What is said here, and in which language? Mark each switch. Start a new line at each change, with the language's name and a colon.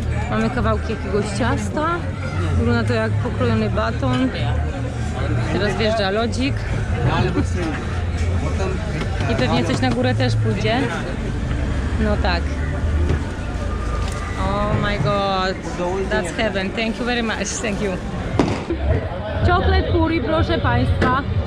Polish: Mamy kawałki jakiegoś ciasta. Wygląda to jak pokrojony baton. Teraz wjeżdża lodzik. I pewnie coś na górę też pójdzie. No tak.
English: Oh my god. That's heaven. Thank you very much. Thank you.
Polish: Chocolate puri, proszę Państwa.